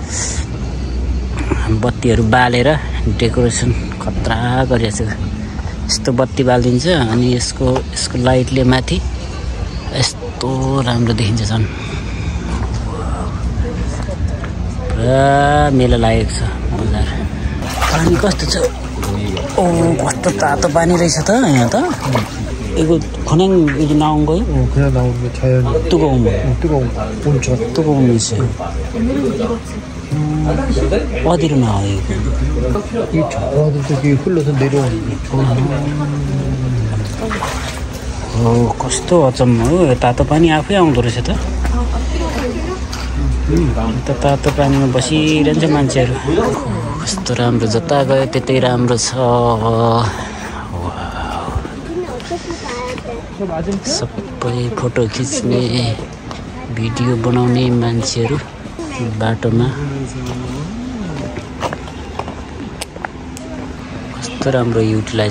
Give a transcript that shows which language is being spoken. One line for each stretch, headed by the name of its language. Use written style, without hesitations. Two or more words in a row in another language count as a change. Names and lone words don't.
Nepali: बत्तीहरू बालेर डेकोरेसन खतरा गरिरहेछ यस्तो बत्ती बालिदिन्छ अनि यसको लाइटले माथि यस्तो राम्रो देखिन्छ झन् पुरा मेला लागेको छ बजार पानी कस्तो छ कस्तो तातो पानी रहेछ त यहाँ त
Korean: 이거 그냥 이게 나온 거예요? 그냥 나온 게 자연이 뜨거운 거. 뜨거운 물 있어요. 어디로 나와요 이거? 이 저기 저기 흘러서 내려오는 거.
Nepali: कस्तो अचम्म हो तातो पानी आफै आउँदो रहेछ त तातो पानीमा बसिरहन्छ मान्छेहरू कस्तो राम्रो जता गयो त्यतै राम्रो छ सबै फोटो खिच्ने भिडियो बनाउने मान्छेहरू बाटोमा कस्तो राम्रो युटिलाइज